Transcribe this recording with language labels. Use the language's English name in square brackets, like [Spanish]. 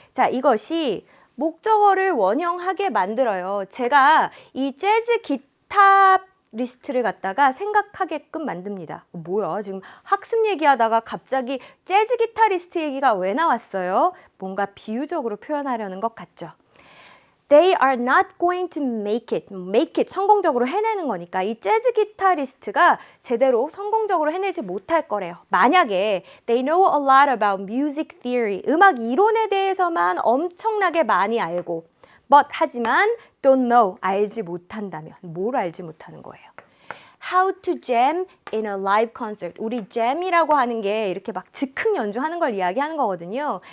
[Korean] 자, 이것이 목적어를 원형하게 만들어요. 제가 이 재즈 기타 리스트를 갖다가 생각하게끔 만듭니다. 뭐야, 지금 학습 얘기하다가 갑자기 재즈 기타 리스트 얘기가 왜 나왔어요? 뭔가 비유적으로 표현하려는 것 같죠. [English] They are not going to make it. [Korean] make it 성공적으로 해내는 거니까 이 재즈 기타리스트가 제대로 성공적으로 해내지 못할 거래요. 만약에 [English] they know a lot about music theory. [Korean] 음악 이론에 대해서만 엄청나게 많이 알고 [English] but [Korean] 하지만 [English] don't know. [Korean] 알지 못한다면 뭘 알지 못하는 거예요? [English] How to jam in a live concert. [Korean] 우리 jam이라고 하는 게 이렇게 막 즉흥 연주하는 걸 이야기하는 거거든요.